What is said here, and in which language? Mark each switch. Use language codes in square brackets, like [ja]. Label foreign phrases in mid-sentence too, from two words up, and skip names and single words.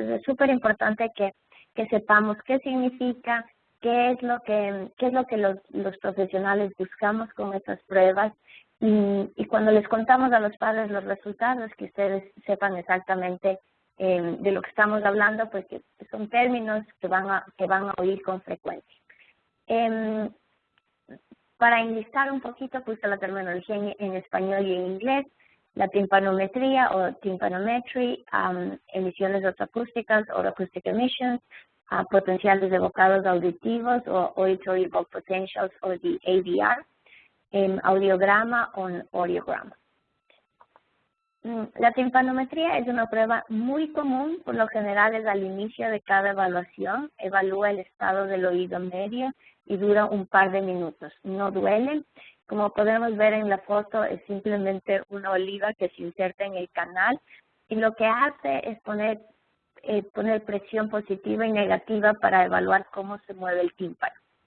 [es] Entonces, es súper importante que sepamos qué significa, qué es lo que los profesionales buscamos con estas pruebas y cuando les contamos a los padres los resultados, que ustedes sepan exactamente de lo que estamos hablando, porque son términos que van a oír con frecuencia. Para enlistar un poquito, puse la terminología en español y en inglés: la timpanometría o tympanometry, emisiones otoacústicas o [en] acoustic emissions, [es] potenciales de bocados auditivos o [en] auditory bulk potentials [es] o [en] the ABR, [es] audiograma o audiograma. La timpanometría es una prueba muy común, por lo general es al inicio de cada evaluación, evalúa el estado del oído medio y dura un par de minutos. No duele. Como podemos ver en la foto, es simplemente una oliva que se inserta en el canal y lo que hace es poner presión positiva y negativa para evaluar cómo se mueve el tímpano.